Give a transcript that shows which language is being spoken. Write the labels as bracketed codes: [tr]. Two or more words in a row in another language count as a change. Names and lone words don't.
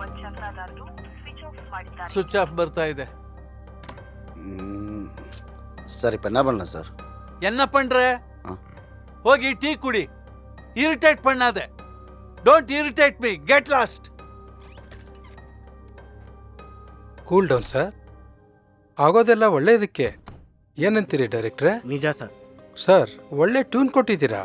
[en] switch off [kn] ಬರ್ತಾ ಇದೆ. [ta] ಸರ್ இப்போ என்ன பண்ணலாம் சார்? என்ன பண்ற? [kn] ಹೋಗಿ ಟೀ ಕುಡಿ. [ta] இரிடேட் பண்ணாதே. [en] Don't irritate me. Get lost. Cool down sir. [kn] ಆಗೋದೆಲ್ಲ ಒಳ್ಳೆಯದಕ್ಕೆ. ಏನಂತೀರಿ ಡೈರೆಕ್ಟ್ರೆ? ನಿಜ ಸರ್. ಸರ್ ಒಳ್ಳೆ ಟ್ಯೂನ್ ಕೊಟ್ಟಿದ್ದೀರಾ.